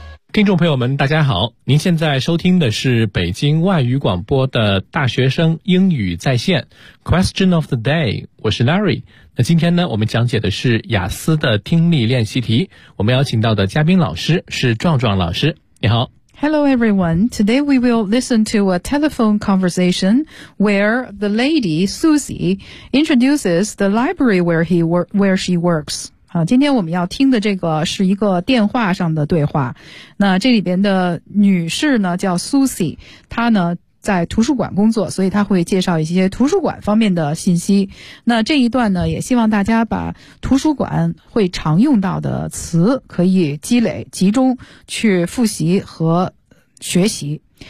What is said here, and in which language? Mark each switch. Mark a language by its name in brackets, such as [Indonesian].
[Chinese] 听众朋友们大家好，您现在收听的是北京外语广播的大学生英语在线 Question of the day， 我是 Larry。那今天呢，我们讲解的是雅思的听力练习题，我们邀请到的嘉宾老师是壮壮老师，你好。 [English] Hello everyone, today we will listen to a telephone conversation where the lady Susie introduces the library where, where she works. [Chinese] 好，今天我们要听的这个是一个电话上的对话。那这里边的女士呢叫 Susie， 她呢在图书馆工作，所以她会介绍一些图书馆方面的信息。那这一段呢，也希望大家把图书馆会常用到的词可以积累集中去复习和学习。